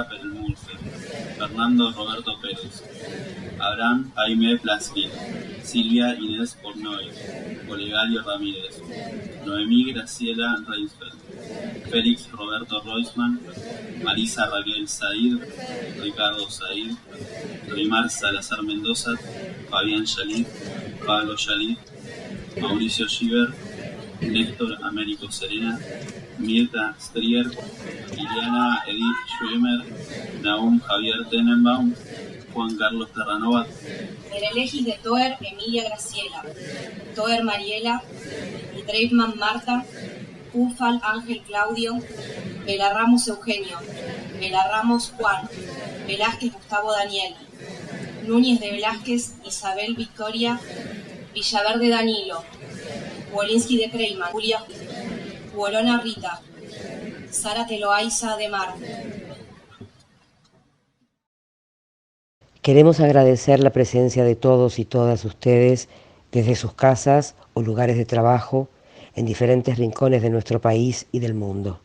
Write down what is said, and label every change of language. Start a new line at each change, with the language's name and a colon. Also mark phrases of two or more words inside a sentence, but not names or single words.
Spanish: Perelmulfe, Fernando Roberto Pérez, Abraham Jaime Plansky, Silvia Inés Pornoy, Olegario Ramírez, Noemí Graciela Reinsfeld, Félix Roberto Roisman, Marisa Raquel Said, Ricardo Said, Rimar Salazar Mendoza, Fabián Yalit, Pablo Yalit, Mauricio Giver, Néstor Américo Serena, Mirta Strier, Liliana Edith Schwimmer, Nahum Javier Tenenbaum, Juan Carlos Terranova. Elegis de Toer Emilia Graciela, Toer Mariela, Dreitman Marta, Ufal Ángel Claudio, Belarramos Eugenio, Belarramos Juan, Velázquez Gustavo Daniel, Núñez de Velázquez Isabel Victoria, Villaverde Danilo, Wolinski de Kreiman, Julia, Huolona Rita, Sara Teloaiza de Mar. Queremos agradecer la presencia de todos y todas ustedes desde sus casas o lugares de trabajo en diferentes rincones de nuestro país y del mundo.